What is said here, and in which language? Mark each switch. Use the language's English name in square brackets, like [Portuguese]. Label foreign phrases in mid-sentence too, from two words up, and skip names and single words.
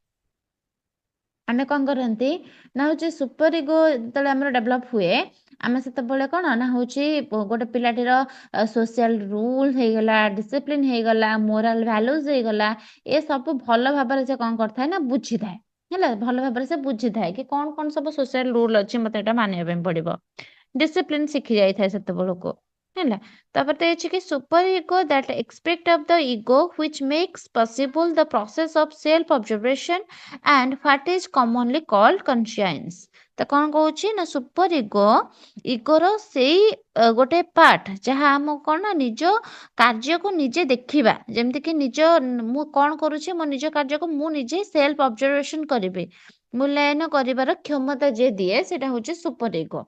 [Odia] ଆମେ କଣ କରନ୍ତି ନା ହଉଛି [English] super ego [Odia] ଯେତେବେଳେ ଆମର ଡେଭଲପ ହୁଏ, ଆମେ ସେତେବେଳେ କଣ ନା ହଉଛି ଗୋଟେ ପିଲାଟିର [English] social rule [Odia] ହେଇଗଲା, ଡିସିପ୍ଲିନ ହେଇଗଲା, [English] moral values [Odia] ହେଇଗଲା, ଏ ସବୁ ଭଲ ଭାବରେ ସେ କଣ କରିଥାଏ ନା ବୁଝିଥାଏ ହେଲା। ଭଲ ଭାବରେ ସେ ବୁଝିଥାଏ କି କଣ କଣ ସବୁ [English] social rule [Odia] ଅଛି, ମତେ ଏଟା ମାନିବା ପାଇଁ ପଡିବ। ଡିସିପ୍ଲିନ ଶିଖି ଯାଇଥାଏ ସେତେବେଳକୁ ହେଲା। ତାପରେ ତ ଅଛି କି [English] super ego that aspect of the ego which makes possible the process of self observation and what is commonly called conscience। [Odia] ତ କଣ କହୁଛି ନା [English] super ego's [Odia] ସେଇ ଗୋଟେ ପାର୍ଟ ଯାହା ଆମକୁ କଣ ନା ନିଜ କାର୍ଯ୍ୟକୁ ନିଜେ ଦେଖିବା, ଯେମିତି କି ମୁଁ କଣ କରୁଛି ମୋ ନିଜ କାର୍ଯ୍ୟକୁ ମୁଁ ନିଜେ [English] self observation [Odia] କରିବି, ମୂଲ୍ୟାୟନ କରିବାର କ୍ଷମତା ଯିଏ ଦିଏ ସେଟା ହଉଛି [English] super ego.